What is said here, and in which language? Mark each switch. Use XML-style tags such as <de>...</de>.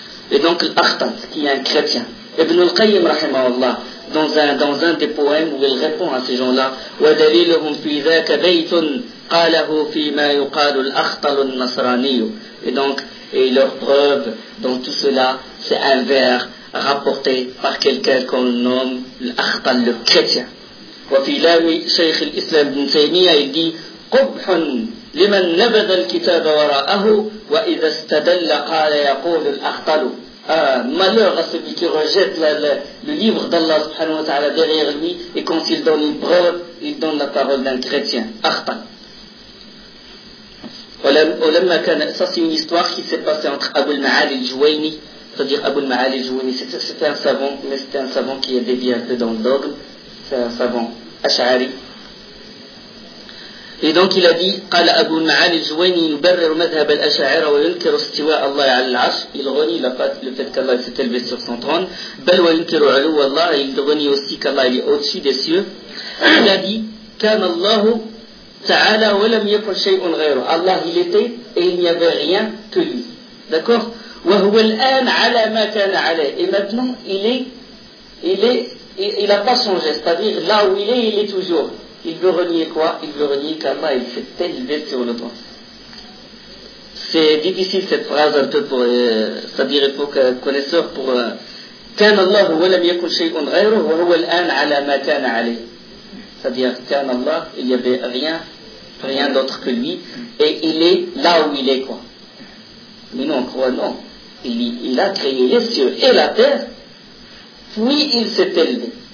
<fr>Et donc l'Akhtan, qui est un chrétien. Ibn al-Qayyim, rahimahullah, dans un des poèmes où il répond à ces gens-là,</fr> <ar>وَدَلِيلُهُمْ فِي ذَاكَ بَيْتٌ قَالَهُ فِي مَا يُقَالُ الْأَخْطَلُ النَّصْرَانِيُ.</ar> <fr>Et donc, et leur preuve dans tout cela, c'est un vers rapporté par quelqu'un qu'on nomme l'Akhtal, le chrétien.</fr> <ar>وفي لام شيخ الإسلام بن تيمية يدي قبح لمن نبذ الكتاب وراءه وإذا استدل قال يقول الأخطل.</ar> <fr>Malheur à celui qui rejette le livre d'Allah subhanahu wa ta'ala derrière lui et quand il donne une preuve, il donne la parole d'un chrétien. Akhtal. Ça c'est une histoire qui s'est passée entre Abu al-Ma'ali al-Juwayni, c'est-à-dire Abu al-Ma'ali al-Juwayni, c'était un savant, mais c'était un savant qui est dévié un peu dans le dogme. savant, Ash'ari. Et donc il a dit,</fr> <ar>قال أبو المعالي الجويني يبرر مذهب الأشاعرة وينكر استواء الله على العرش.</ar> <fr>Il renie le fait qu'Allah s'est élevé sur son trône.</fr> <ar>بل وينكر علو الله.</ar> <fr>Il renie aussi qu'Allah est au-dessus des cieux. Il a dit,</fr> <ar>كان الله تعالى ولم يكن شيء غيره.</ar> <fr>Allah il était et il n'y avait rien que lui. D'accord.</fr> <ar>وهو الآن على ما كان عليه.</ar> <fr>Et maintenant il n'a pas changé. C'est-à-dire là où il est toujours. Il veut renier quoi? Il veut renier qu'Allah il s'est élevé sur le trône. C'est difficile cette phrase un peu pour. C'est-à-dire, il faut que connaisseur pour.</fr> <ar>كان الله ولم يكن شيء غيره وهو الآن على ما كان عليه.</ar> <fr>C'est-à-dire,</fr> <ar>كان الله,</ar> <fr>il n'y avait rien d'autre que lui, et il est là où il est, quoi. Mais nous, on croit non. Il a créé les cieux et la terre, puis il s'est élevé.</fr>